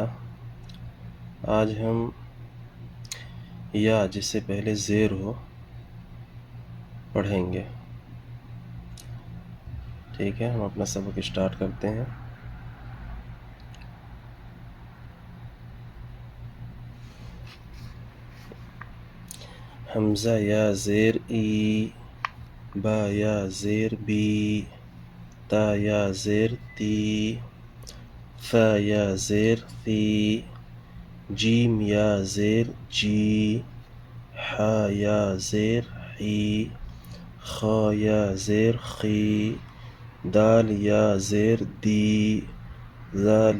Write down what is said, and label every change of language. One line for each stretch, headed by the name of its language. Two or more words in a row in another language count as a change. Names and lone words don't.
Urdu: آج ہم یا جس سے پہلے زیر ہو پڑھیں گے۔ ٹھیک ہے، ہم اپنا سبق اسٹارٹ کرتے ہیں۔ حمزہ یا زیر ای، با یا زیر بی، تا یا زیر تی، فا یا زیر فی، جیم یا زیر جی، حا یا زیر حی، خا یا زیر خی، دال یا زیر دی، ذال